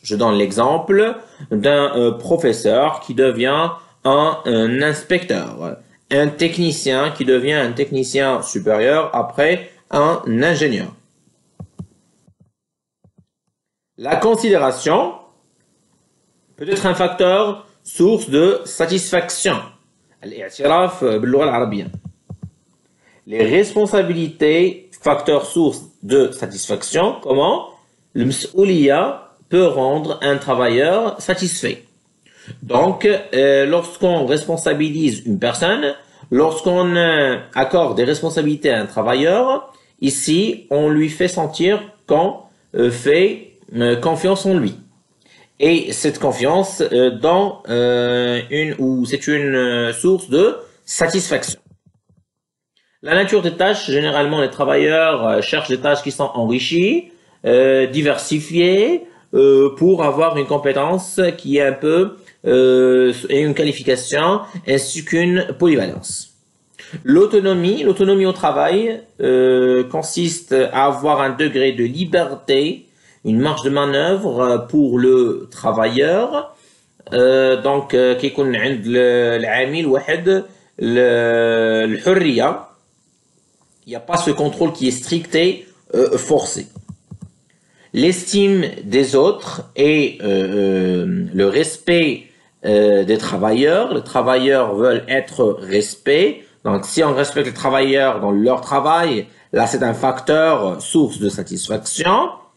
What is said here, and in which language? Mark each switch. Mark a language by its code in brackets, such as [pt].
[fr] Je donne l'exemple d'un professeur qui devient un inspecteur, un technicien qui devient un technicien supérieur, après un ingénieur. La considération peut être un facteur source de satisfaction. [ar] الاعتراف باللغة العربية. [fr] Les responsabilités, facteur source de satisfaction. Comment? Le مسؤولية peut rendre un travailleur satisfait. Donc, lorsqu'on responsabilise une personne, lorsqu'on accorde des responsabilités à un travailleur, ici, on lui fait sentir qu'on fait confiance en lui. Et cette confiance c'est une source de satisfaction. La nature des tâches, généralement, les travailleurs cherchent des tâches qui sont enrichies, diversifiées, pour avoir une compétence qui est un peu et une qualification ainsi qu'une polyvalence. L'autonomie au travail consiste à avoir un degré de liberté, une marge de manœuvre pour le travailleur. [ar] Donc كيكون عند العامل واحد الحرية. [fr] Il n'y a pas ce contrôle qui est strict et forcé. L'estime des autres et le respect des travailleurs. Les travailleurs veulent être respectés. Donc, si on respecte les travailleurs dans leur travail, là, c'est un facteur source de satisfaction.